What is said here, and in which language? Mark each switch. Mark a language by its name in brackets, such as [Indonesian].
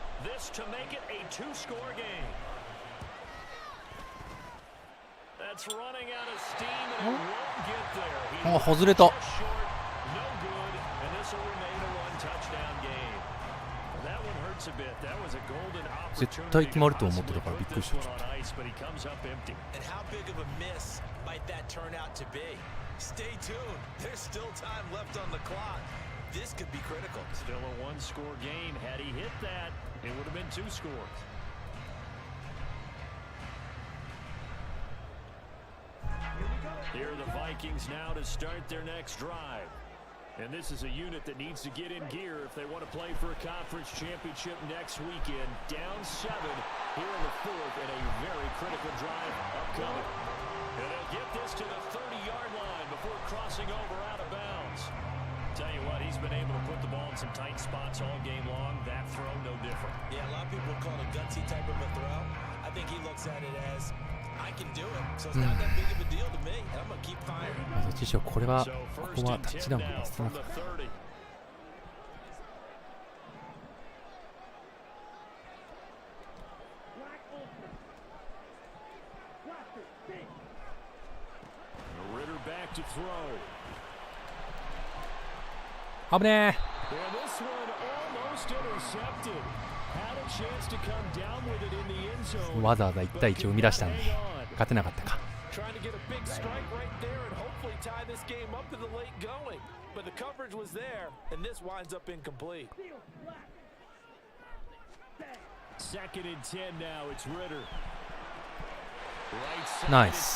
[English] This to make it a 2-score game. That's running out of steam and it won't get there. [Japanese] あ、外れた。 [English] No good, and this will remain a 1-touchdown game. That one hurts a bit. That was a golden opportunity. [Japanese] 絶対決まると思ってたからびっくりした。 [English] But he comes up empty. And how big of a miss might that turn out to be? Stay tuned. There's still time left on the clock. This could be critical. Still a 1-score game. Had he hit that, it would have been 2 scores. Here are the Vikings now to start their next drive. And this is a unit that needs to get in gear if they want to play for a conference championship next weekend. Down 7 here in the 4th, and a very critical drive upcoming. And they'll get this to the 30-yard line before crossing over out of bounds. Tell you what, he's been able to put the ball in some tight spots all game long. That throw, no different. Yeah, a lot of people call it a gutsy type of a throw. I think he looks at it as, I can do it. So it's not that big of a deal to me. I'm going to keep firing. [Japanese] どっちにしろこれはここはタッチダウンが少なかった。 [English] Ritter back to throw. [Japanese] 危ね [English] And this one almost intercepted. Had a chance to come down with it in the end [Japanese] え。 [English] zone. [Japanese] わざわざ1対1を生み出したのに勝てなかったか。 [English] Trying to get a big strike right there and hopefully tie this game up in the late going. But the coverage was there, and this winds up incomplete. 2nd and 10 now. It's Ritter. Right side, Nice.